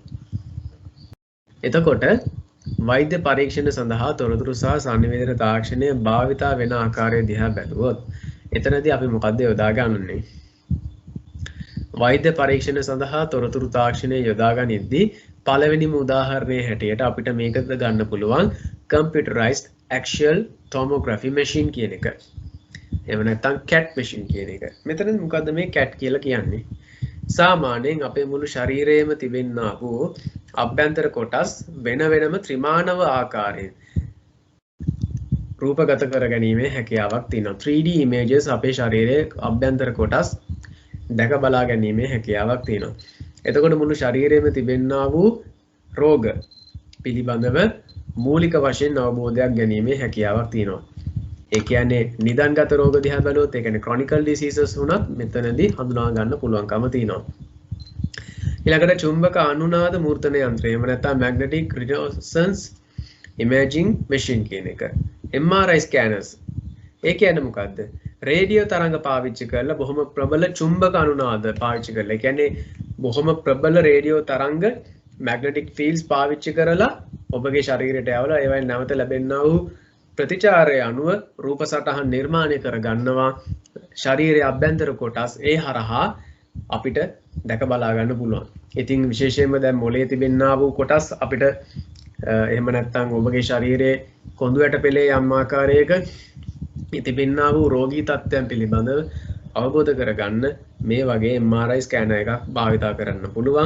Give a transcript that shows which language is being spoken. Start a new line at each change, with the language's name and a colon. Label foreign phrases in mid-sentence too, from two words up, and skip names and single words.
Sinhala: එතකොට වෛද්‍ය පරීක්ෂණ සඳහා තොරතුරු සහ sannivedana තාක්ෂණය භාවිතා වෙන ආකාරය දිහා බැලුවොත් එතනදී අපි මොකද්ද යොදා ගන්නන්නේ? වෛද්‍ය පරීක්ෂණ සඳහා තොරතුරු තාක්ෂණය යොදා ගනිද්දී පළවෙනිම උදාහරණයේ හැටියට අපිට මේකද ගන්න පුළුවන්
English: computerized axial tomography machine
Sinhala: කියන එක. එහෙම නැත්නම්
English: CAT machine
Sinhala: කියන එක. මෙතන මොකද්ද මේ CAT කියලා කියන්නේ? සාමාන්‍යයෙන් අපේ මුළු ශරීරයේම තිබෙනා වූ අභ්‍යන්තර කොටස් වෙන වෙනම ත්‍රිමානව ආකාරයෙන් රූපගත කර ගැනීමේ හැකියාවක් තියෙනවා.
English: 3D images
Sinhala: අපේ ශරීරයේ අභ්‍යන්තර කොටස් දැක බලා ගැනීමේ හැකියාවක් තියෙනවා. එතකොට මුළු ශරීරයේම තිබෙනා වූ රෝග පිළිබඳව මූලික වශයෙන් අවබෝධයක් ගැනීමේ හැකියාවක් තියෙනවා. ඒ කියන්නේ නිදන්ගත රෝග දිහා බැලුවොත් ඒ කියන්නේ
English: chronic diseases
Sinhala: වුණත් මෙතනදී හඳුනා ගන්න පුළුවන්කම තියෙනවා. ඊළඟට චුම්බක අනුනාද මූර්තන යන්ත්‍රය එහෙම නැත්නම්
English: magnetic resonance imaging machine
Sinhala: කියන එක.
English: MRI scanners.
Sinhala: ඒ කියන්නේ මොකද්ද? රේඩියෝ තරංග පාවිච්චි කරලා බොහොම ප්‍රබල චුම්බක අනුනාද පාවිච්චි කරලා. ඒ කියන්නේ බොහොම ප්‍රබල රේඩියෝ තරංග
English: magnetic fields
Sinhala: පාවිච්චි කරලා ඔබගේ ශරීරයට යවලා ඒවයින් නැවත ලැබෙනා වූ ප්‍රතිචාරය අනුව රූප සටහන් නිර්මාණය කර ගන්නවා. ශරීරයේ අභ්‍යන්තර කොටස් ඒ හරහා අපිට දැක බලා ගන්න පුළුවන්. ඉතින් විශේෂයෙන්ම දැන් මොළයේ තිබෙනා වූ කොටස් අපිට එහෙම නැත්නම් ඔබගේ ශරීරයේ කොඳු ඇට පෙළේ යම් ආකාරයක තිබෙනා වූ රෝගී තත්ත්වයන් පිළිබඳව අවබෝධ කරගන්න මේ වගේ MRI ස්කෑනර් එකක් භාවිතා කරන්න පුළුවන්.